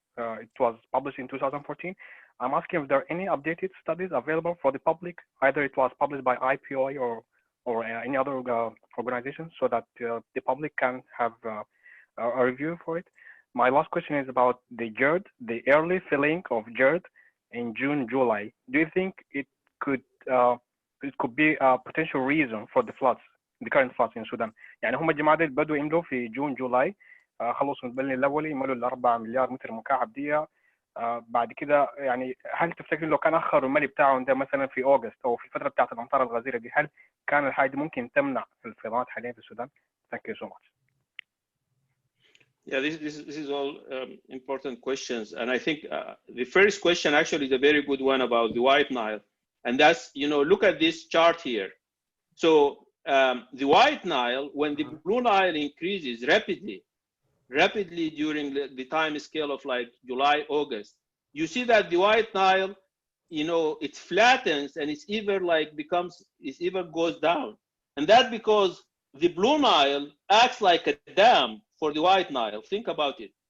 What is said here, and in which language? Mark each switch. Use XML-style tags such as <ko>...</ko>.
<en>It was published in 2014. I'm asking if there are any updated studies available for the public, either it was published by IPOA or any other organization, so that the public can have a review for it. My last question is about the GERD, the early filling of GERD in June, July. Do you think it could be a potential reason for the floods, the current floods in Sudan?</en> <ar>يعني هم الجماعة دي بدوا يملوا في جون جولاي، خلصوا البلن الأولي يملوا ال 4 مليار متر مكعب دي. بعد كده يعني هل تفتكر لو كان أخروا الملي بتاعهم ده مثلا في أغسطس أو في الفترة بتاعت الأمطار الغزيرة دي، هل كان الحاجة دي ممكن تمنع الفيضانات حاليا في السودان؟</ar> <en>Thank you so much. Yeah, this is all important questions, and I think the first question actually is a very good one about the White Nile, and that's, you know, look at this chart here. So the White Nile, when the Blue Nile increases rapidly during the time scale of like July, August, you see that the White Nile, you know, it flattens and it's even like goes down, and that because the Blue Nile acts like a dam for the White Nile. Think about it.</en>